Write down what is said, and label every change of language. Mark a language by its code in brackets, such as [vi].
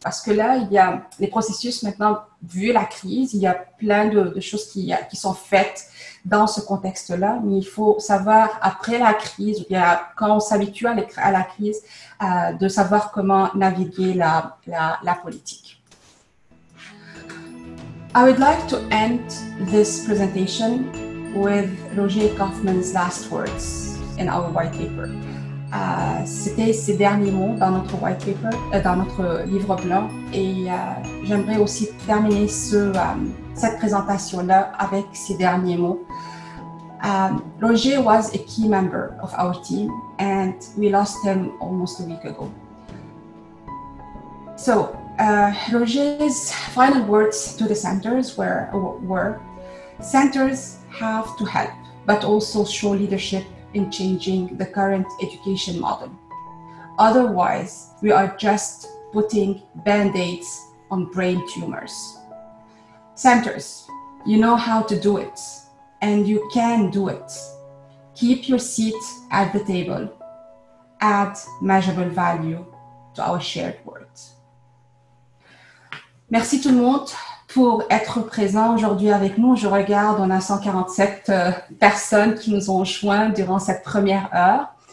[fr] Parce que là, il y a les processus maintenant, vu la crise, il y a plein de choses qui sont faites dans ce contexte-là. Mais il faut savoir, après la crise, quand on s'habitue à la crise, de savoir comment naviguer la politique. [en] I would like to end this presentation with Roger Kaufman's last words in our white paper. [fr] C'était ses derniers mots dans notre white paper, dans notre livre blanc, et j'aimerais aussi terminer cette présentation-là avec ces derniers mots. [en] Roger was a key member of our team, and we lost him almost a week ago. So, Roger's final words to the centers were, centers have to help, but also show leadership in changing the current education model. Otherwise, we are just putting band-aids on brain tumors. Centers, you know how to do it, and you can do it. Keep your seat at the table. Add measurable value to our shared words. [fr] Merci tout le monde pour être présent aujourd'hui avec nous. Je regarde, on a 147 personnes qui nous ont joints durant cette première heure.